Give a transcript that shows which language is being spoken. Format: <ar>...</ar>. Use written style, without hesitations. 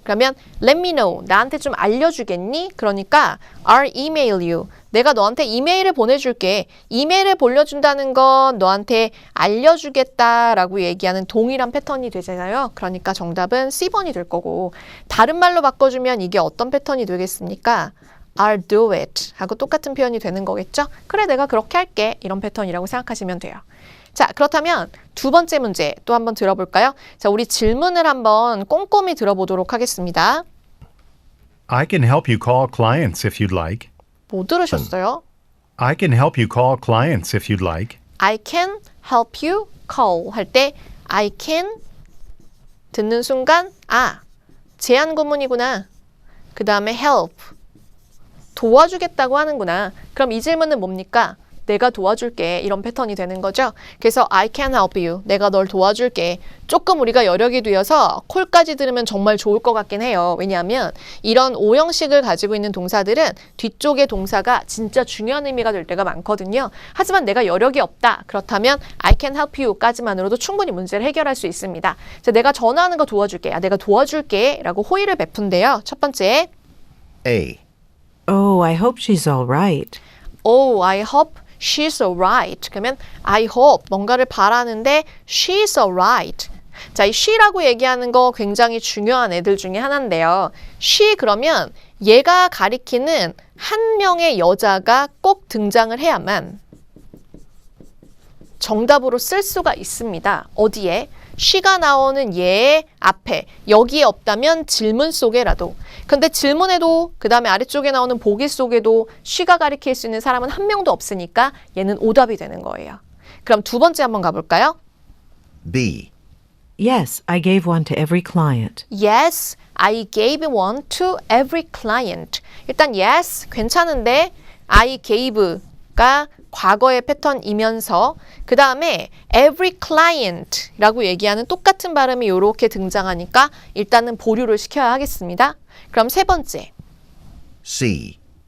<ko>그러면</ko> <en>let me know.</en> <ko>나한테 좀 알려주겠니? 그러니까</ko> <en>or email you.</en> <ko>내가 너한테 이메일을 보내줄게. 이메일을 보내준다는 건 너한테 알려주겠다라고 얘기하는 동일한 패턴이 되잖아요. 그러니까 정답은 C번이 될 거고 다른 말로 바꿔주면 이게 어떤 패턴이 되겠습니까?</ko> <en>I'll do it</en> <ko>하고 똑같은 표현이 되는 거겠죠? 그래, 내가 그렇게 할게. 이런 패턴이라고 생각하시면 돼요. 자, 그렇다면 두 번째 문제 또 한번 들어볼까요? 자, 우리 질문을 한번 꼼꼼히 들어보도록 하겠습니다.</ko> <en>I can help you call clients if you'd like.</en> <ko>뭐 들으셨어요?</ko> <en>I can help you call clients if you'd like. I can help you call</en> <ko>할 때</ko> <en>I can</en> <ko>듣는 순간 아, 제한 구문이구나. 그 다음에 help 도와주겠다고 하는구나. 그럼 이 질문은 뭡니까? 내가 도와줄게. 이런 패턴이 되는 거죠. 그래서</ko> <en>I can help you.</en> <ko>내가 널 도와줄게. 조금 우리가 여력이 되어서 콜까지 들으면 정말 좋을 것 같긴 해요. 왜냐하면 이런 오형식을 가지고 있는 동사들은 뒤쪽의 동사가 진짜 중요한 의미가 될 때가 많거든요. 하지만 내가 여력이 없다. 그렇다면</ko> <en>I can help you</en> <ko>까지만으로도 충분히 문제를 해결할 수 있습니다. 자, 내가 전화하는 거 도와줄게. 내가 도와줄게. 라고 호의를 베푼대요. 첫 번째.</ko> <en>A, Oh, I hope she's all right. Oh, I hope she's alright.</en> <ko>그러면</ko> <en>I hope</en> <ko>뭔가를 바라는데</ko> <en>she's alright.</en> <ko>자, 이 she라고 얘기하는 거 굉장히 중요한 애들 중에 하나인데요. she 그러면 얘가 가리키는 한 명의 여자가 꼭 등장을 해야만 정답으로 쓸 수가 있습니다. 어디에? she가 나오는 얘의 앞에 여기에 없다면 질문 속에라도 근데 질문에도 그 다음에 아래쪽에 나오는 보기 속에도 she가 가리킬 수 있는 사람은 한 명도 없으니까 얘는 오답이 되는 거예요. 그럼 두 번째 한번 가볼까요?</ko> <en>B, Yes, I gave one to every client. Yes, I gave one to every client.</en> <ko>일단 yes, 괜찮은데</ko> <en>I gave</en> <ko>가 과거의 패턴이면서 그 다음에</ko> <en>every client</en> <ko>라고 얘기하는 똑같은 발음이 이렇게 등장하니까 일단은 보류를 시켜야 하겠습니다. 그럼 세 번째.</ko> <en>C,</en>